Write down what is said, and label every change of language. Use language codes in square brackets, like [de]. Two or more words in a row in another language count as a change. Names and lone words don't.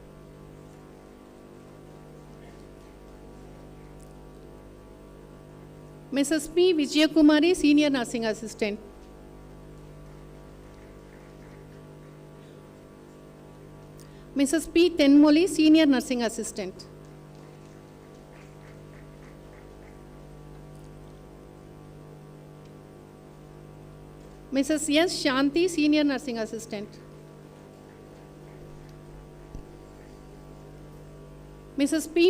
[en] Mrs. P. Vijayakumari, Senior Nursing Assistant. Mrs. P. Tenmoli, Senior Nursing Assistant. Mrs. S. Shanti, Senior Nursing Assistant. Mrs. P.